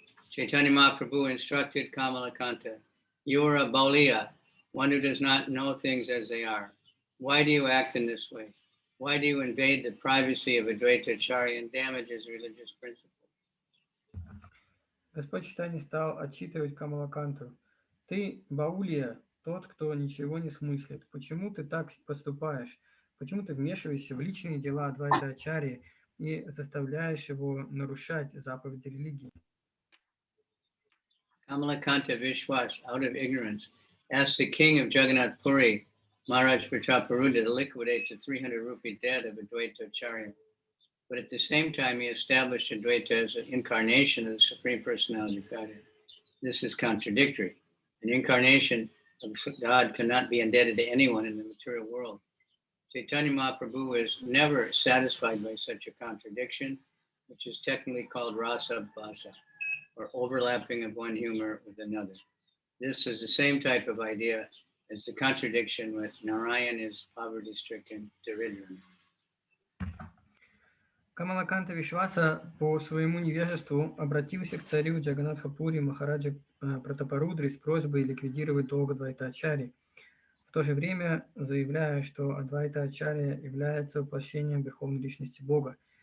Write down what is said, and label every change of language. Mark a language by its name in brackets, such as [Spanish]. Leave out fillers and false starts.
[English] Chaitanya Mahaprabhu instructed Kamalakanta, "You are a boliya, one who does not know things as they are. Why do you act in this way? Why do you invade the privacy of Advaita Ācārya and damage his religious principles?" [Russian] Господь Чайтанья стал отчитывать Камалаканту: «Ты, Баулия, тот, кто ничего не смыслит. Почему ты так поступаешь? Почему ты вмешиваешься в личные дела Адвайта Ачарьи и заставляешь его нарушать заповеди религии?» [English] Kamalakanta Vishwas, out of ignorance, asked the king of Jagannath Puri, Maharaj Prataparuddha, to liquidate the 300 rupee debt of Advaita Ācārya. But at the same time, he established Advaita as an incarnation of the Supreme Personality of Godhead. This is contradictory. An incarnation of God cannot be indebted to anyone in the material world. Chaitanya Mahaprabhu is never satisfied by such a contradiction, which is technically called rasa bhasa, or overlapping of one humor with another. This is the same type of idea as the contradiction with Narayan is poverty-stricken Daridran. [Russian] Камалаканта Вишваса по своему невежеству обратился к царю Джаганатха-пури Махараджа Пратапарудри с просьбой ликвидировать долг Адвайта Ачарьи, в то же время заявляя, что Адвайта Ачарья является воплощением Верховной Личности Бога.